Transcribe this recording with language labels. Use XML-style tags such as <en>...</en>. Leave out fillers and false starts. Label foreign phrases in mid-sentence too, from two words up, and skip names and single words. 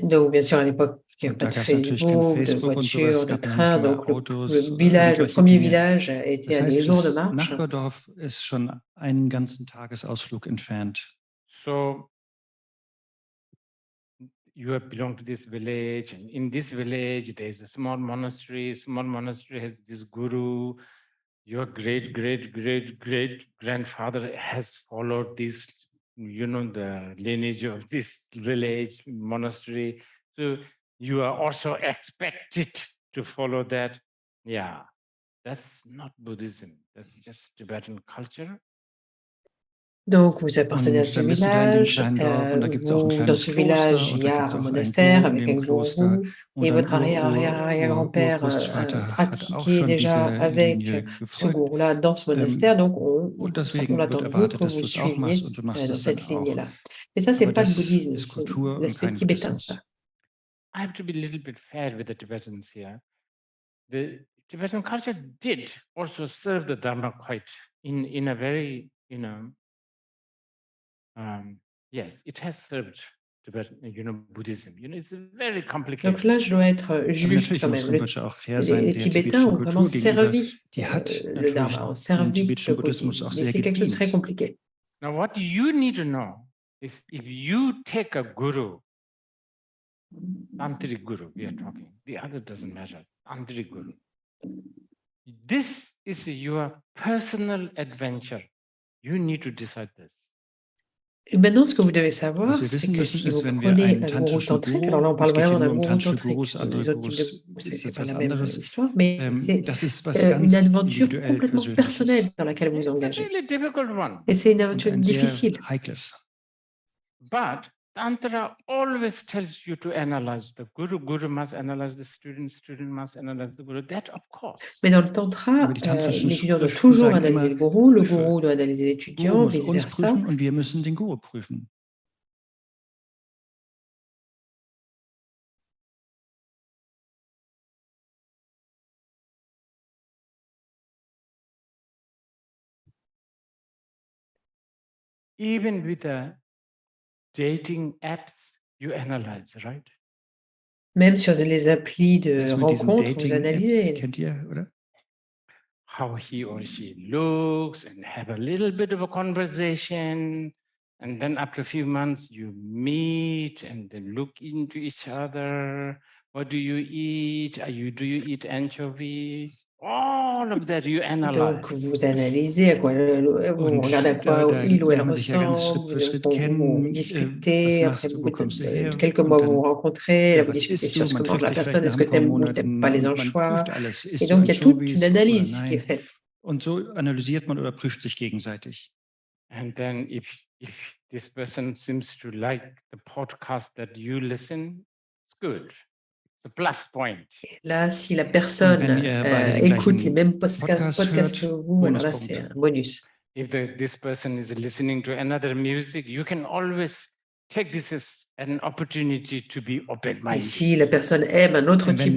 <fr>Donc, bien sûr, à l'époque, il n'y avait</fr> <de>Und</de> <fr>pas</fr> <de>da</de> <fr>de</fr> <de>gab es natürlich kein</de> <fr>Facebook, de</fr> <de>Facebook und sowas,</de> <fr>voiture,</fr> <de>es</de> <fr>de</fr> <de>gab noch nicht</de> <fr>train.</fr> <de>mal</de> <fr>Donc,</fr> <de>Autos oder</de> <fr>le</fr> <de>irgendwelche</de> <fr>premier</fr> <de>Dinge.</de> <fr>village était</fr> <de>Das</de> <fr>à des</fr> <de>heißt,</de> <fr>jours de</fr> <de>das</de> <fr>marche.</fr> <de>Nachbardorf ist schon einen ganzen Tagesausflug entfernt.</de> <en>So you have belonged to this village, and in this village there is a small monastery. Small monastery has this guru. Your great grandfather has followed this, the lineage of this village monastery. So you are also expected to follow that. Yeah, that's not Buddhism. That's just Tibetan culture.</en> <fr>Donc, vous appartenez à</fr> <de>Und</de> <fr>ce</fr> <de>dann bist du da in dem</de> <fr>village.</fr> <de>kleinen Dorf und da gibt es auch ein</de> <fr>Dans</fr> <de>kleines</de> <fr>ce</fr> <de>Kloster</de> <fr>village, il</fr> <de>und</de> <fr>y</fr> <de>da</de> <fr>a</fr> <de>gibt es</de> <fr>un</fr> <de>auch einen</de> <fr>monastère</fr> <de>Guru in</de> <fr>avec</fr> <de>dem</de> <fr>un</fr> <de>Kloster</de> <fr>gourou.</fr> <de>und</de> <fr>Et</fr> <de>dein</de> <fr>votre arrière-grand-père</fr> <de>Urgroßvater hat auch</de> <fr>pratiquait</fr> <de>schon</de> <fr>déjà</fr> <de>diese</de> <fr>avec</fr> <de>Linie</de> <fr>ce</fr> <de>gefolgt.</de> <fr>gourou-là dans ce monastère. Donc,</fr> <de>Und</de> <fr>on</fr> <de>deswegen wird</de> <fr>attend de vous</fr> <de>erwartet,</de> <fr>que</fr> <de>dass</de> <fr>vous</fr> <de>du es auch machst</de> <fr>suiviez</fr> <de>und du machst</de> <fr>dans</fr> <de>es dann</de> <fr>cette</fr> <de>auch.</de> <fr>lignée-là. Mais ça, c'est</fr> <de>Aber</de> <fr>pas le</fr> <de>das</de> <fr>bouddhisme,</fr> <de>ist</de> <fr>c'est</fr> <de>Kultur und</de> <fr>l'aspect</fr> <de>kein</de> <fr>tibétain.</fr> <de>Buddhismus.</de> <en>I have to be a little bit fair with the Tibetans here. The Tibetan culture did also serve the Dharma quite in a very, yes, it has served Tibetan, Buddhism. It's very complicated.</en> <fr>Donc là, je dois être</fr> <de>Aber</de> <fr>juste</fr> <de>natürlich</de> <fr>quand</fr> <de>muss</de> <fr>même.</fr> <de>Rinpoche auch fair sein,</de> <fr>Les</fr> <de>der</de> <fr>Tibétains</fr> <de>tibetischen</de> <fr>ont vraiment</fr> <de>Kultur gegenüber.</de> <fr>servi</fr> <de>Die hat</de> <fr>le</fr> <de>natürlich</de> <fr>Dharma, ont</fr> <de>dem</de> <fr>servi</fr> <de>tibetischen</de> <fr>le</fr> <de>Buddhismus</de> <fr>bouddhisme.</fr> <de>auch</de> <fr>Mais</fr> <de>sehr</de> <fr>c'est quelque chose de très</fr> <de>gedient.</de> <fr>compliqué.</fr> <en>Now, what you need to know is if you take a guru, Tantric guru, we are talking, the other doesn't matter, Tantric guru. This is your personal adventure. You need to decide this.</en> <fr>Et maintenant, ce que vous devez savoir,</fr> <de>Was wir</de> <fr>c'est</fr> <de>wissen</de> <fr>que</fr> <de>müssen,</de> <fr>si</fr> <de>ist,</de> <fr>vous</fr> <de>wenn wir</de> <fr>prenez</fr> <de>einen</de> <fr>un gourou</fr> <de>tantrischen</de> <fr>tantrique, alors là, on</fr> <de>Guru,</de> <fr>parle</fr> <de>es geht hier</de> <fr>vraiment</fr> <de>nur</de> <fr>d'un</fr> <de>um</de> <fr>gourou</fr> <de>tantrische</de> <fr>tantrique,</fr> <de>Gurus, andere</de> <fr>les autres types de</fr> <de>Gurus</de> <fr>gourous,</fr> <de>ist</de> <fr>c'est</fr> <de>das</de> <fr>pas</fr> <de>was</de> <fr>la même</fr> <de>anderes.</de> <fr>histoire, mais c'est</fr> <de>Das ist was</de> <fr>une</fr> <de>ganz</de> <fr>aventure</fr> <de>individuell</de> <fr>complètement personnelle</fr> <de>Persönliches.</de> <fr>dans laquelle vous vous</fr> <en>It's a</en> <fr>engagez.</fr> <en>really difficult one.</en> <fr>Et c'est une</fr> <de>Und</de> <fr>aventure</fr> <de>ein sehr</de> <fr>difficile.</fr> <de>heikles.</de> <en>But Tantra always tells you to analyze the guru. Guru must analyze the student. Student must analyze the guru. That, of course.</en> <fr>Mais dans le tantra,</fr> <de>Aber die tantrischen</de> <fr>l'étudiant doit</fr> <de>Schriften</de> <fr>toujours</fr> <de>sagen</de> <fr>analyser</fr> <de>immer,</de> <fr>le</fr> <de>prüfe.</de> <fr>gourou doit analyser</fr> <de>Guru</de> <fr>l'étudiant,</fr> <de>muss uns</de> <fr>vice-versa.</fr> <de>prüfen und wir müssen den Guru prüfen.</de> <en>Even with the dating apps, you analyze, right?</en> <fr>Même sur les applis de</fr> <de>Das mit diesen</de> <fr>rencontres, vous</fr> <de>Dating-Apps</de> <fr>analysez.</fr> <de>kennt ihr, oder?</de> <en>How he or she looks and have a little bit of a conversation. And then after a few months, you meet and then look into each other. What do you eat? Do you eat anchovy? All of that you analyze.</en> <fr>Donc, vous analysez à quoi, vous regardez à quoi il ou elle</fr> <de>lernt man sich ja ganz Schritt</de> <fr>ressemble,</fr> <de>für Schritt</de> <fr>vous</fr> <de>kennen. Was</de> <fr>discutez, après</fr> <de>machst du, wo kommst du her?</de> <fr>quelques</fr> <de>Und</de> <fr>mois vous</fr> <de>dann,</de> <fr>vous rencontrez, là,</fr> <de>ja,</de> <fr>vous</fr> <de>was</de> <fr>discutez</fr> <de>isst</de> <fr>sur</fr> <de>du?</de> <fr>ce que</fr> <de>Man</de> <fr>mange</fr> <de>trifft</de> <fr>la</fr> <de>sich vielleicht</de> <fr>personne,</fr> <de>nach</de> <fr>est-ce</fr> <de>ein</de> <fr>que</fr> <de>paar</de> <fr>t'aimes ou t'aimes pas</fr> <de>Monaten</de> <fr>les</fr> <de>und man</de> <fr>anchois.</fr> <de>prüft alles.</de> <fr>Et</fr> <de>Isst du</de> <fr>donc, il y a toute une</fr> <de>Anchovies oder</de> <fr>analyse qui est</fr> <de>nein?</de> <fr>faite.</fr> <de>Und so analysiert man oder prüft sich gegenseitig.</de> <en>And then if this person seems to like the podcast that you listen, it's good. It's a plus point.</en> <fr>Là, si la personne écoute les mêmes podcasts que vous, alors là, c'est un bonus.</fr> <en>If this person is listening to another music, you can always take this as an opportunity to be</en> <fr>Et</fr> <en>open-minded.</en> <fr>si la personne aime un autre type de</fr>